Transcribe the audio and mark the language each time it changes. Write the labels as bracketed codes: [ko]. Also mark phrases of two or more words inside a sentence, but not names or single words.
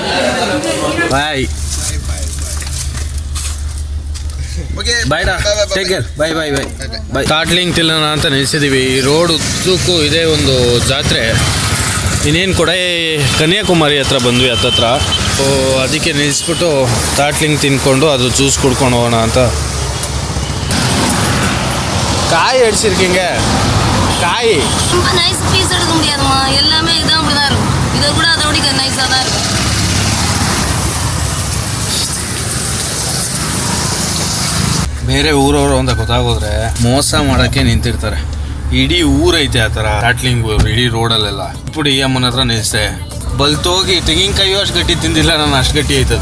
[en] Bye bye take care, bye bye bye bye. [kn] ಸ್ಟಾರ್ಟ್ಲಿಂಗ್ ತಿಲ್ಲೋಣ ಅಂತ ನಿಲ್ಸಿದ್ದೀವಿ. ಈ ರೋಡ್ ಉದ್ದಕ್ಕೂ ಇದೇ ಒಂದು ಜಾತ್ರೆ. ಇನ್ನೇನು ಕೊಡೆ ಕನ್ಯಾಕುಮಾರಿ ಹತ್ರ ಬಂದ್ವಿ, ಹತ್ತತ್ರ. ಸೊ ಅದಕ್ಕೆ ನಿಲ್ಲಿಸ್ಬಿಟ್ಟು ತಾಟ್ಲಿಂಗ್ ತಿನ್ಕೊಂಡು ಅದು ಜ್ಯೂಸ್ ಕುಡ್ಕೊಂಡು ಹೋಗೋಣ ಅಂತ. [ta] காய் அடிச்சிருக்கீங்க. காய் ரொம்ப [en] nice piece [ta] எடுக்க முடியாதுமா, எல்லாமே [kn] ಜನ ಇರ್ಬೇಕು. ಬೇರೆ ಊರವರು ಅಂತ ಗೊತ್ತಾಗೋದ್ರೆ ಮೋಸ ಮಾಡೋಕ್ಕೆ ನಿಂತಿರ್ತಾರೆ. ಇಡೀ ಊರೈತೆ ಆ ಥರ ಟ್ಯಾಟ್ಲಿಂಗ್ ಇಡೀ ರೋಡಲ್ಲೆಲ್ಲ. ఇప్పుడు ಈ ಅಮ್ಮನ ಹತ್ರ ನಿಲ್ಲಿಸ್ದೆ, ಬಲ್ತೋಗಿ ತೆಂಗಿನಕಾಯಿ ಅಷ್ಟು ಗಟ್ಟಿ ತಿಂದಿಲ್ಲ, ನಾನು ಅಷ್ಟು ಗಟ್ಟಿ ಆಯ್ತದ.